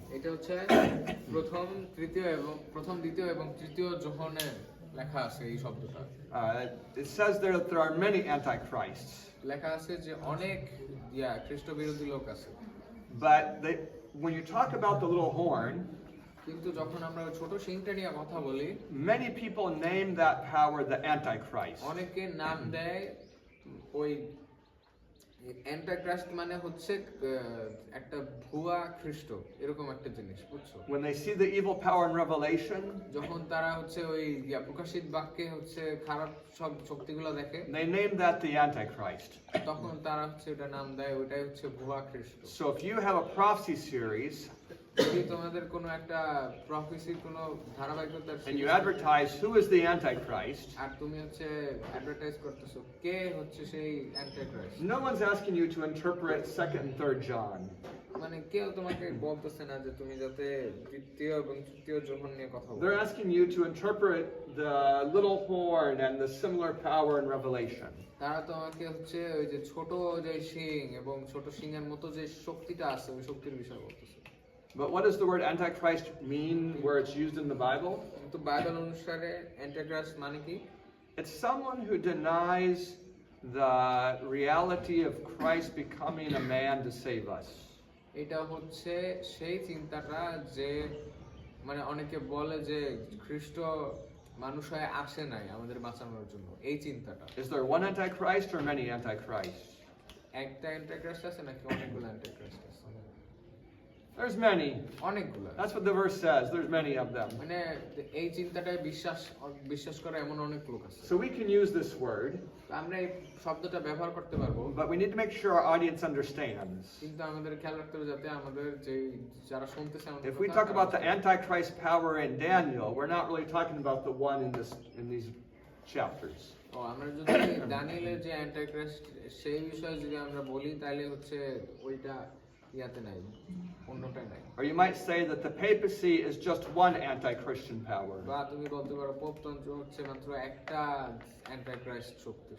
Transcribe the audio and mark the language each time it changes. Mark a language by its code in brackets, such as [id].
[bn] এটা হচ্ছে প্রথম, দ্বিতীয় এবং তৃতীয় যোহনে লেখা আছে এই শব্দটা। [en] It says there that there are many antichrists, [bn] লেখা আছে যে অনেক খ্রিস্ট বিরোধী লোক আছে। [en] but when you talk about the little horn, [bn] কিন্তু যখন আমরা ছোট শিংটা নিয়ে কথা বলি, [en] many people name that power the Antichrist. [bn] অনেকে নাম দেয় ওই অ্যান্টাইক্রাইস্ট মানে হচ্ছে একটা ভুয়া খ্রিস্ট এরকম একটা জিনিস, বুঝছো? [en] When they see the evil power in Revelation, [bn] যখন তারা হচ্ছে ওই প্রকাশিত বাক্যে হচ্ছে খারাপ সব শক্তিগুলো দেখে, [en] they name that the Antichrist. [bn] তখন তারা হচ্ছে ওটা নাম দেয় ওটাই হচ্ছে ভুয়া খ্রিস্ট। [en] So if you have a prophecy series [bn] যদি তোমাদের কোনো একটা প্রফেসির কোনো ধারাবাহিকতা [en] and you advertise who is the Antichrist, [bn] আর তুমি হচ্ছে অ্যাডভার্টাইজ করতেছো কে হচ্ছে সেই অ্যান্টাইক্রাইস্ট, [en] no one's asking you to interpret 2nd and 3rd John. [bn] মানে কেউ তোমাকে বলতেছে না যে তুমি যাতে দ্বিতীয় এবং তৃতীয় যোহন নিয়ে কথা বলো। [en] They're asking you to interpret the little horn and the similar power in Revelation. [bn] তারা তোমাকে হচ্ছে ওই যে ছোট যে শিং এবং ছোট শিংয়ের মতো যে শক্তিটা আছে ওই শক্তির বিষয় বলতেছে। [en] But what does the word Antichrist mean where it's used in the Bible? [bn] কিন্তু বাইবেল অনুসারে অ্যান্টাইক্রাইস্ট মানে কি? [en] It's someone who denies the reality of Christ becoming a man to save us. [bn] এটা হচ্ছে সেই চিন্তাটা যে মানে অনেকে বলে যে খ্রিস্ট মানুষ হয়ে আসে নাই আমাদের বাঁচানোর জন্য, এই চিন্তাটা। [en] Is there one Antichrist or many Antichrists? [bn] একটা অ্যান্টাইক্রাইস্ট আছে নাকি অনেকগুলো অ্যান্টাইক্রাইস্ট আছে? [en] There's many. [bn] অনেকগুলো। [en] That's what the verse says. There's many of them. [bn] মানে এই চিন্তাটায় বিশ্বাস করে এমন অনেক লোক আছে। [en] So we can use this word, [bn] আমরা এই শব্দটা ব্যবহার করতে পারবো, [en] but we need to make sure our audience understands. [bn] কিন্তু আমাদের খেয়াল রাখতে হবে যাতে আমাদের যে যারা শুনতেছে আমাদের [en] If we talk about the Antichrist power in Daniel, we're not really talking about the one in these chapters. [bn] আমরা যদি দানিয়েলের যে অ্যান্টাইক্রাইস্ট সেই বিষয়ে যদি আমরা বলি তাহলে হচ্ছে ওইটা ইয়াতে নাই, অন্যটাই নাই। [en] Or you might say that the papacy is just one anti-Christian power. [bn] বা তুমি বলতে পারো পোপতন্ত্র হচ্ছে মাত্র একটা অ্যান্টাইক্রাইস্ট শক্তি।